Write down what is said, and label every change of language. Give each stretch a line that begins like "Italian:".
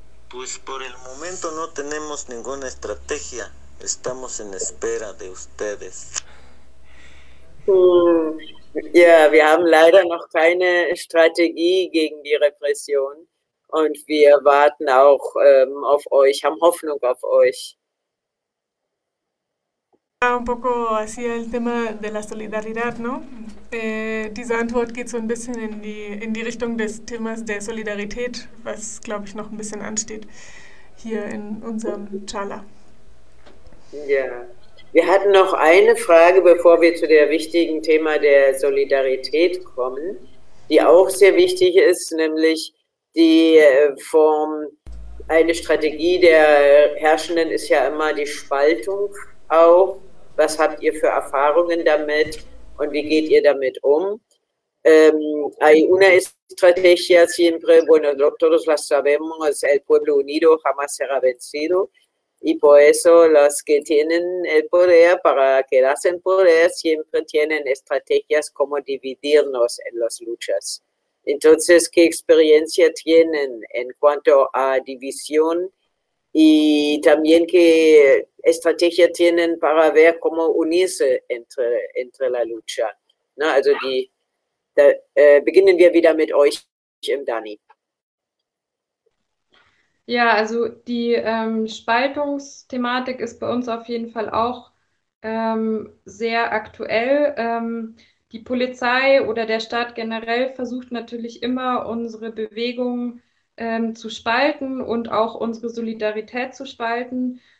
Spanish: Pues por el momento no tenemos ninguna estrategia. Estamos en espera de ustedes.
German: Ja, wir haben leider noch keine Strategie gegen die Repression und wir warten auch auf euch, haben Hoffnung auf euch.
Spanish: Un poco así el tema de la solidaridad, ¿no?
German: Diese Antwort geht so ein bisschen in die Richtung des Themas der Solidarität, was, glaube ich, noch ein bisschen ansteht hier in unserem Chala. Ja. Wir hatten noch eine Frage, bevor wir zu dem wichtigen Thema der Solidarität kommen, die auch sehr wichtig ist, nämlich die Form, eine Strategie der Herrschenden ist ja immer die Spaltung auch. Was habt ihr für Erfahrungen damit und wie geht ihr damit um?
Spanish: Hay una estrategia siempre, bueno, nosotros la sabemos, el pueblo unido jamás será vencido. Y por eso los que tienen el poder para quedarse en poder siempre tienen estrategias como dividirnos en las luchas. Entonces, ¿qué experiencia tienen en cuanto a división? Y también, ¿qué estrategia tienen para ver cómo unirse entre la lucha? ¿No?
German: Also, beginnen wir wieder mit euch im Dani. Ja, also die Spaltungsthematik ist bei uns auf jeden Fall auch sehr aktuell. Die Polizei oder der Staat generell versucht natürlich immer, unsere Bewegung zu spalten und auch unsere Solidarität zu spalten.